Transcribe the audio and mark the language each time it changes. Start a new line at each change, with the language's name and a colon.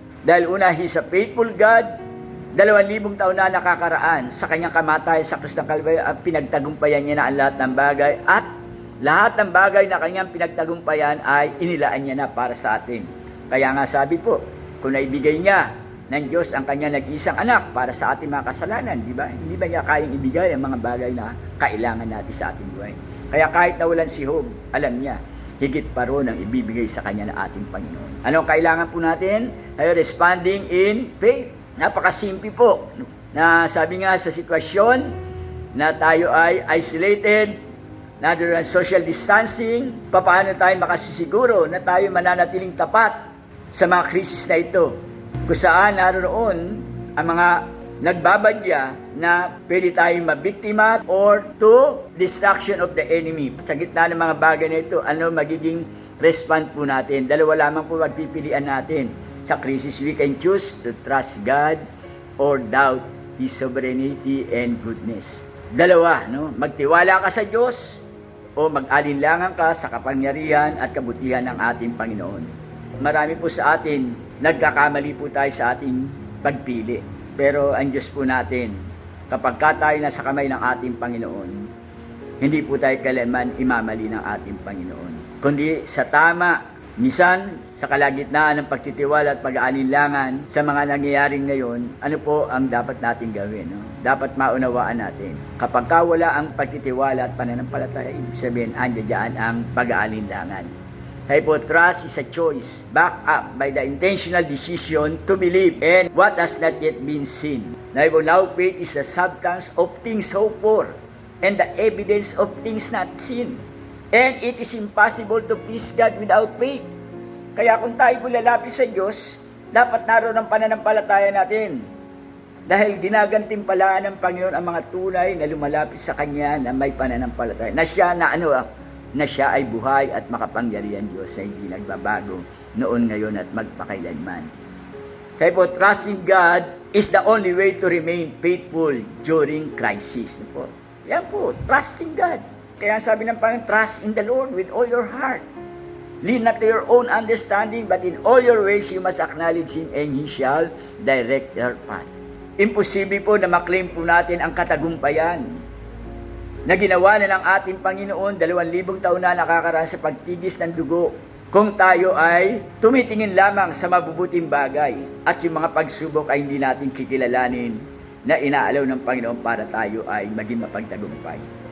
Filipino: Dahil una,
English: He's a faithful God.
Filipino: 2,000 taon na nakakaraan sa kanyang kamatayan sa krus ng Kalbaryo, ang pinagtagumpayan niya na ang lahat ng bagay, at lahat ng bagay na kanyang pinagtagumpayan ay inilaan niya na para sa atin. Kaya nga sabi po, kung naibigay niya ng Diyos ang kanyang nag-isang anak para sa ating mga kasalanan, di ba? Hindi ba niya kayang ibigay ang mga bagay na kailangan natin sa ating buhay? Kaya kahit nawalan si Job, alam niya, higit pa ron ang ibibigay sa kanya ng ating Panginoon. Anong kailangan po natin? Ay
English: responding in faith.
Filipino: Napakasimple po. Na sabi nga sa sitwasyon na tayo ay isolated, na doon ang social distancing, paano tayo makasisiguro na tayo mananatiling tapat sa mga krisis na ito? Kung saan naroon ang mga nagbabadya na pwede tayong mabiktima or
English: to destruction of the enemy.
Filipino: Sa gitna ng mga bagay na ito, ano magiging respond po natin? Dalawa lamang po magpipilian natin.
English: Sa crisis, we can choose to trust God or doubt His sovereignty and goodness.
Filipino: Dalawa, no? Magtiwala ka sa Diyos o mag-alinlangan ka sa kapangyarihan at kabutihan ng ating Panginoon. Marami po sa atin, nagkakamali po tayo sa ating pagpili. Pero ang Diyos po natin, kapag tayo nasa kamay ng ating Panginoon, hindi po tayo kailanman imamali ng ating Panginoon. Kundi sa tama, minsan sa kalagitnaan ng pagtitiwala at pag-aalinlangan sa mga nangyayaring ngayon, ano po ang dapat natin gawin? No? Dapat maunawaan natin. Kapag wala ang pagtitiwala at pananampalataya, ibig sabihin, andiyan ang pag-aalinlangan. Kaya po,
English: trust is a choice, backed up by the intentional decision to believe in what has not yet been seen. Now faith is the substance of things hoped for and the evidence of things not seen. And it is impossible to please God without faith.
Filipino: Kaya kung tayo po lalapit sa Diyos, dapat naroon ang pananampalataya natin. Dahil ginagantimpalaan ng Panginoon ang mga tunay na lumalapit sa Kanya na may pananampalataya. Na siya ay buhay at makapangyarihan Diyos na hindi nagbabago noon, ngayon at magpakailanman. Kaya po,
English: trusting God is the only way to remain faithful during crisis.
Filipino: Yan po,
English: trusting God.
Filipino: Kaya sabi ng Panginoon,
English: trust in the Lord with all your heart. Lean not to your own understanding, but in all your ways you must acknowledge Him, and He shall direct your path.
Filipino: Imposible po na maklaim po natin ang katagumpayan na ginawa na ng ating Panginoon 2,000 taon na nakakaraan sa pagtigis ng dugo kung tayo ay tumitingin lamang sa mabubuting bagay at yung mga pagsubok ay hindi natin kikilalanin na inaalaw ng Panginoon para tayo ay maging mapagtagumpay.